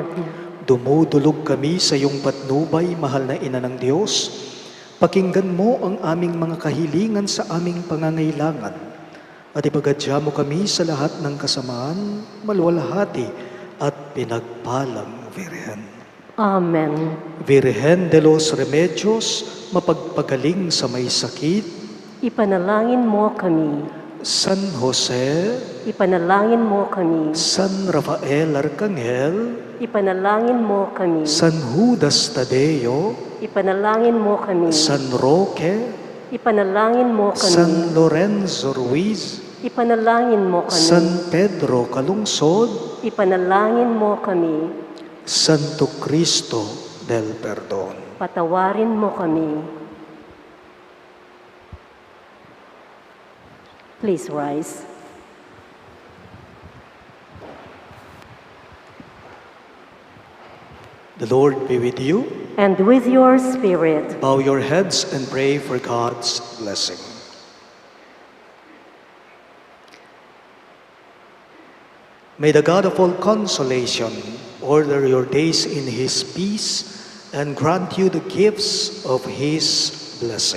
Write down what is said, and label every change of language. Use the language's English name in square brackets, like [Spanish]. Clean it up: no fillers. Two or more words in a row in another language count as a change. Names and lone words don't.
[Filipino] Dumudulog kami sa iyong patnubay, mahal na Ina ng Diyos. Pakinggan mo ang aming mga kahilingan sa aming pangangailangan. At ipagadya mo kami sa lahat ng kasamaan, maluwalhati at pinagpalang Virhen. Amen. Virhen de los Remedios, mapagpagaling sa may sakit. Ipanalangin mo kami. San Jose, Ipanalangin mo kami. San Rafael Arcangel, Ipanalangin mo kami. San Judas Tadeo, Ipanalangin mo kami. San Roque, Ipanalangin mo kami. San Lorenzo Ruiz, Ipanalangin mo kami. San Pedro Calungsod, Ipanalangin mo kami. Santo Cristo del Perdón. Patawarin mo kami. [English] Please rise. The Lord be with you. And with your spirit, Bow your heads and pray for God's blessing. May the God of all consolation order your days in His peace and grant you the gifts of His blessing.